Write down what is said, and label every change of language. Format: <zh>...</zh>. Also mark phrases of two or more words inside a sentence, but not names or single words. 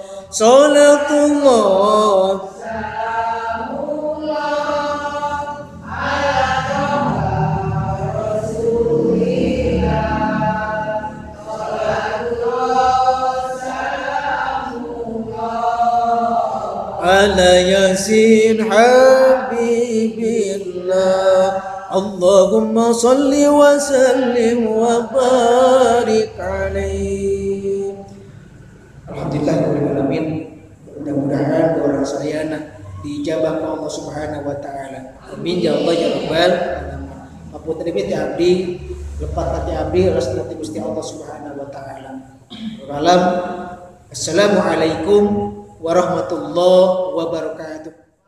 <ar>صلاة الله على يس حبيب الله. اللهم صل وسلم وبارك عليه. الحمد لله الرحمن الرحيم.</ar> <id>Mudah-mudahan doa sayana dijabah Allah</id> <ar>سبحانه وتعالى. آمين يا الله يا رب العالمين.</ar> <su>Apunten ti abdi lepat hati abdi restu Gusti Allah</su> <ar>سبحانه وتعالى. السلام عليكم ورحمة الله وبركاته.</ar>